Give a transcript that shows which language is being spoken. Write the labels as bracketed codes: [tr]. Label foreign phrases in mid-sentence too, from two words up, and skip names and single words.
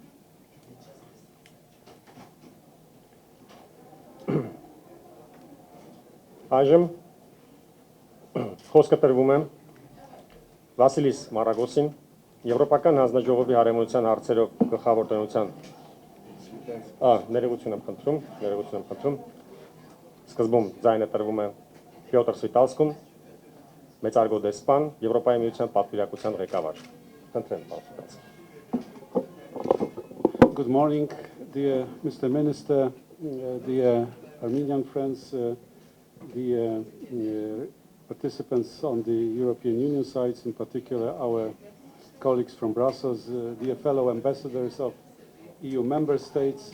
[hy] Այժմ խոսքը տրվում է Վասիլիս Մարագոսին, Եվրոպական հանձնաժողովի հարեմանության հարցերով գլխավոր տնօրինության ներողություն եմ խնդրում, սկզբում ձայնը տրվում է Պյոտր Սվիտալսկուն, մեծարգո դեսպան, Եվրոպայի միության պատվիրակության ղեկավար։ Խնդրեմ, պարոն Սվիտալսկուն։ [en] Good morning, dear Mr. Minister, dear Armenian friends, dear participants on the European Union sites, in particular our colleagues from Brussels, dear fellow ambassadors of EU member states.